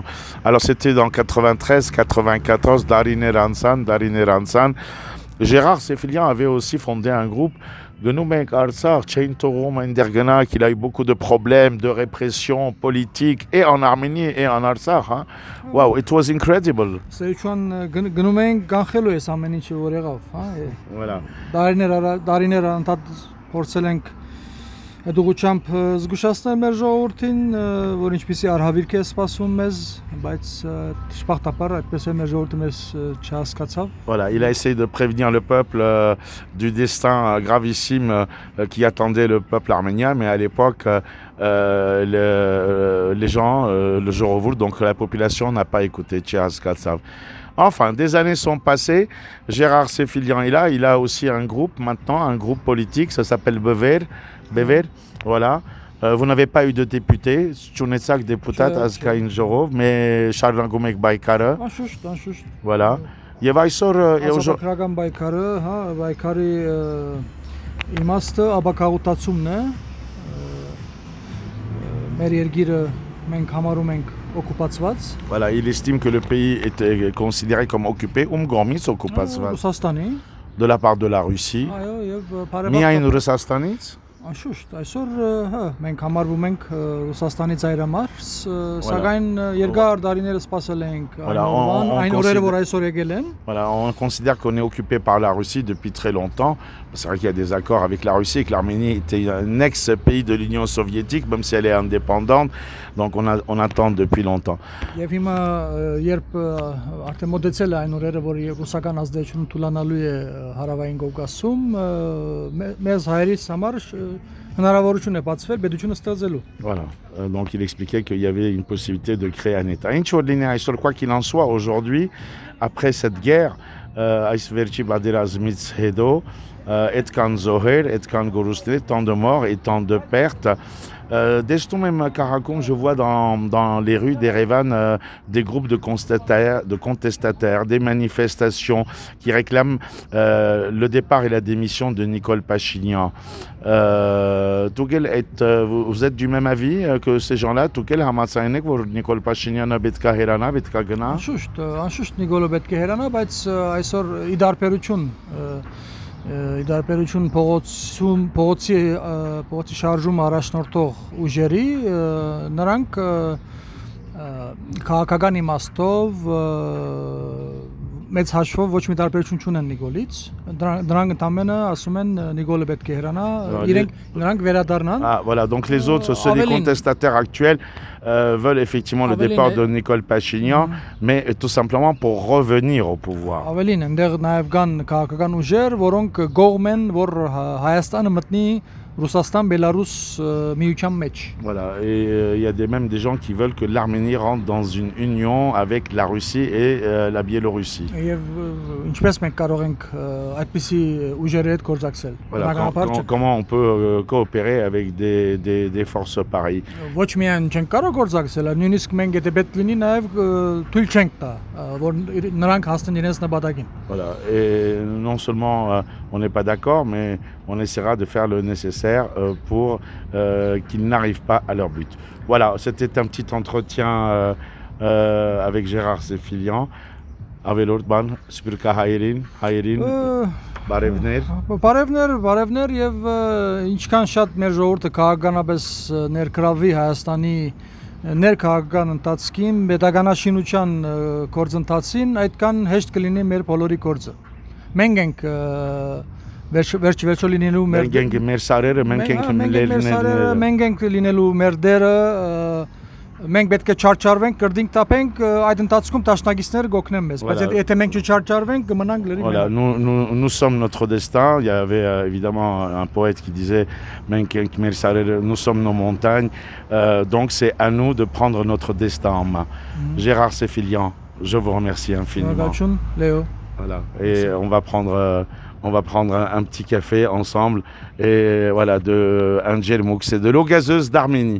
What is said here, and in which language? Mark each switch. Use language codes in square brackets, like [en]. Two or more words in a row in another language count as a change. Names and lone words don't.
[fr] Alors c'était dans 93-94, Darine Ransan. Gérard Sefilian avait aussi fondé un groupe de Noumek Arsar, qu'il a eu beaucoup de problèmes de répression politique et en Arménie et en Arsar. Hein. [en] Wow, it was incredible. [fr] Voilà. [hy] Դուղուչամփ զգուշացնել մեր ժողովրդին, որ ինչպիսի արհավիրք է սպասում մեզ, բայց դժբախտաբար այդպես է մեր ժողովուրդը մեզ չհասկացավ. [fr] Voilà, il a essayé de prévenir le peuple du destin gravissime qui attendait le peuple arménien, mais à l'époque, les gens, le Jorovoul, donc la population n'a pas écouté Tchihazkatsav. Enfin, des années sont passées, Gérard Sefilian est là, il a aussi un groupe maintenant, un groupe politique, ça s'appelle Bever, voilà. Vous n'avez pas eu de député, [hy] Չունեցանք դեպուտատ Ազգային Ժողով, [fr] mais Charles Gomek Baïkara. Voilà. [hy] Ազատագրական բայկարը, հա, բայկարի իմաստը աբակաղուտացումն է։ Մեր երկիրը մենք համարում ենք օկուպացված։ [fr] Voilà, il estime que le pays était considéré comme occupé, de la part de la Russie. [hy] Միայն Ռուսաստանից? Անշուշտ, այսօր մենք համարվում ենք Ռուսաստանի ծայրամարս, սակայն երկար տարիներ սպասել ենք այն օրերը, որ այսօր եկել են։ [fr] Voilà, on considère qu'on est occupé par la Russie depuis très longtemps. C'est vrai qu'il y a des accords avec la Russie et que l'Arménie était un ex-pays de l'Union soviétique, même si elle est indépendante. Donc on attend depuis longtemps. [hy] Եվ հիմա երբ արդեն մոտեցել է այն օրերը, որ ռուսական ազդեցությունը թուլանալու է հարավային Կովկասում, մեզ հայերից համար հնարավորություն է բացվել պետությունը ստեղծելու։ [fr] Voilà, donc il expliquait qu'il y avait une possibilité de créer un État. Quoi qu'il en soit, aujourd'hui, après cette guerre, [hy] այս վերջի բادرազմից հետո այդքան զոհեր, այդքան գորուստներ, [fr] tant de morts et tant de pertes. Dès ce même Karakoum, je vois dans les rues d'Erevan des groupes de contestataires, des manifestations qui réclament le départ et la démission de Nicole Pachinian. Vous êtes du même avis que ces gens-là? [hy] Nicole Pachinian պետք է հեռանա, պետք է գնա? Անշուշտ Նիկոլը պետք է հեռանա, բայց այսօր իդարբերություն փողոցի շարժում առաջնորդող ուժերի նրանք քաղաքական իմաստով մեծ հաշվով ոչ մի տարբերություն չունեն Նիկոլից, դրանք ընդամենը ասում են Նիկոլը պետք է հեռանա, նրանք վերադառնան. [fr] Voilà, donc les autres, ceux des contestataires actuels veulent effectivement le départ de Nicole Pachinian, mais tout simplement pour revenir au pouvoir. [hy] Ավելին, այնտեղ նաև կան քաղաքական ուժեր, որոնք գողմ են, որ Հայաստանը մտնի Russastan, Bélarus, միության մեջ. [fr] Voilà, et il y a même des gens qui veulent que l'Arménie rentre dans une union avec la Russie et la Biélorussie. [hy] Եվ ինչպես մենք կարող ենք այդպիսի ուժերի հետ գործակցել? [fr] Voilà, comment on peut coopérer avec des forces pareilles? [hy] Ոչ միայն չենք կարող գործակցել, նույնիսկ մենք եթե պետք լինի նաև թույլ չենք տա, որ նրանք հասնեն իրենց նպատակին. [fr] Voilà, et non seulement on n'est pas d'accord, mais on essaiera de faire le nécessaire pour qu'ils n'arrivent pas à leur but. Voilà, c'était un petit entretien avec Gérard Séfilian. [hy] Ավելորդ բան սպիրկա հայերին բարևներ եւ ինչքան շատ մեր ժողովուրդը քաղաքականապես ներգրավվի Հայաստանի ներքաղաքական ընթացքին, պետականաշինության գործընթացին, այդքան հեշտ կլինի մեր բոլորի գործը։ Մենք ենք վերջի լինելու մեր սարերը, մենք ենք լինելու մեր դերը, մենք պետք է չարչարվենք, կրդինք տապենք, այդ ընթացքում տաշնակիցները կօգնեն մեզ, բայց եթե մենք չչարչարվենք, կմնանք լրիվ [fr] Voilà, nous sommes notre destin. Il y avait évidemment un poète qui disait nous sommes nos montagnes, donc c'est à nous de prendre notre destin en main. Gérard Séfilian, je vous remercie infiniment. Léo. Voilà, et on va prendre un petit café ensemble, et voilà, de Angel Mouk, c'est de l'eau gazeuse d'Arménie.